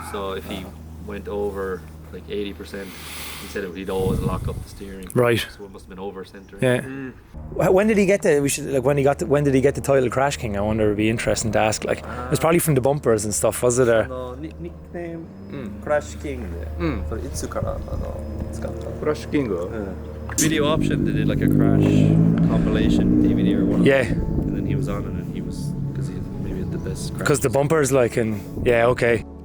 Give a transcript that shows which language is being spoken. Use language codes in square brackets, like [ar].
[en] So if he went over like 80%, he said he'd always lock up the steering. Right. So it must have been over centering. Yeah. When did he get the? We should like when did he get the title Crash King? I wonder. It'd be interesting to ask. Like, it was probably from the bumpers and stuff, was it? Or? [ja] ニックネーム、クラッシュキングで、それいつから使ったクラッシュキング [en] Video option, they did like a crash compilation DVD or whatever. Yeah, And then he was on it and he was, because he maybe had the best crash. because the bumpers, like, and yeah, okay.